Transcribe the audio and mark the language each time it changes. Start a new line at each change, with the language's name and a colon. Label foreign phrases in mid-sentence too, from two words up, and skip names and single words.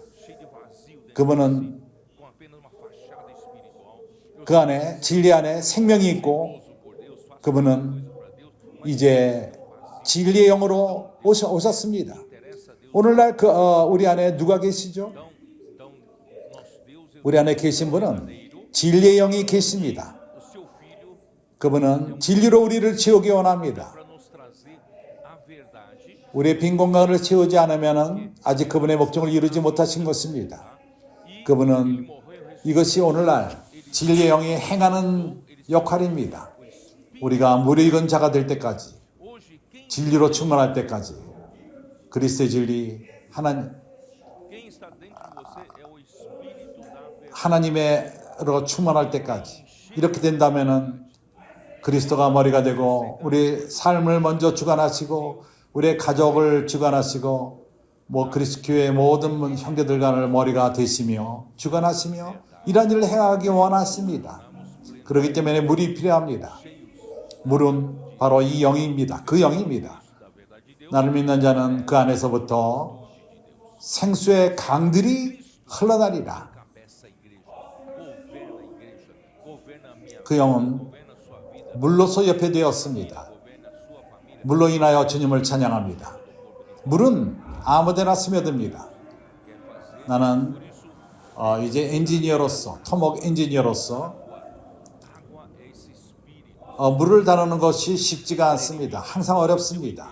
Korean: 그분은 그 안에 진리 안에 생명이 있고 그분은 이제 진리의 영으로 오셨습니다. 오늘날 우리 안에 누가 계시죠? 우리 안에 계신 분은 진리의 영이 계십니다.
Portuguese: o seu Filho,
Korean: 그분은 진리로 우리를 채우기 원합니다.
Portuguese: para nos trazer a verdade.
Korean: 우리의 빈 공간을 채우지 않으면 아직 그분의 목적을 이루지 못하신 것입니다. 그분은 이것이 오늘날 진리의 영이 행하는 역할입니다. 우리가 무르익은 자가 될 때까지,
Portuguese: Hoje, quem
Korean: 진리로 충만할 때까지, 그리스도의 진리,
Portuguese: quem está dentro de você é o Espírito da verdade.
Korean: 하나님으로 충만할 때까지 이렇게 된다면은 그리스도가 머리가 되고 우리 삶을 먼저 주관하시고 우리의 가족을 주관하시고 그리스도 교회의 모든 형제들 간을 머리가 되시며 주관하시며 이런 일을 행하기 원하십니다. 그렇기 때문에 물이 필요합니다. 물은 바로 이 영입니다. 그 영입니다. 나를 믿는 자는 그 안에서부터 생수의 강들이 흘러나리라.
Portuguese: Cabeça a igreja, governa a minha
Korean: 그 영은
Portuguese: governa a sua vida,
Korean: 물로서 옆에되었습니다.
Portuguese: governa a sua família.
Korean: 물로 인하여 주님을 찬양합니다. 물은 아무데나 스며듭니다. 나는 이제 엔지니어로서, 토목 엔지니어로서
Portuguese: Água é esse Espírito.
Korean: 물을 다루는 것이 쉽지가 않습니다. 항상 어렵습니다.